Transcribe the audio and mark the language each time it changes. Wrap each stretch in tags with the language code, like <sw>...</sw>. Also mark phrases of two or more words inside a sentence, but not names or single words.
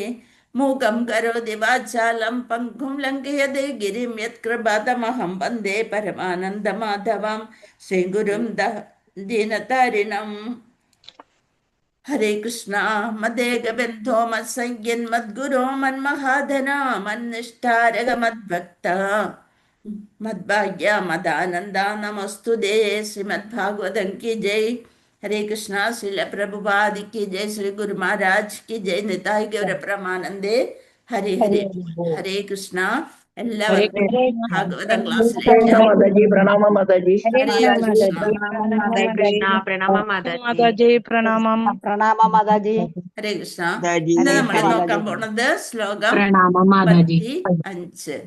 <sa>മൂകം കരോതി വാചാലം പങ്കും ലംഘയതേ ഗിരിം യത്കൃപാതമഹം വന്ദേ പരമാനന്ദമാധവം ശ്രീഗുരും ദീനതാരിണം. ഹരേ കൃഷ്ണ മദേകബന്ധോ മത്സംഗ്യൻ മദ്ഗുരോ മന്മഹാധന മന്നിഷ്ഠാരക മദ്ഭക്ത മദ്ഭാഗ്യ മദാനന്ദ നമസ്തുതേ.</sa> <hi>ശ്രീമദ് ഭാഗവതം की जय. हरे कृष्णा श्रील प्रभुपाद की जय. श्री गुरु महाराज की जय. निताय गौर प्रमानंदे. हरे हरे हरे कृष्णा.</hi> <ml>എല്ലാവർക്കും ഭാഗവതം ക്ലാസ്സിലേക്ക് പ്രണാമം മാതാജി. ഹരേ കൃഷ്ണ. ഹരേ കൃഷ്ണ പ്രണാമം മാതാജി പ്രണാമം. പ്രണാമം മാതാജി. ഹരേ കൃഷ്ണ. ഇന്ന് നമ്മൾ നോക്കാൻ പോണത് ശ്ലോകം 25.</ml>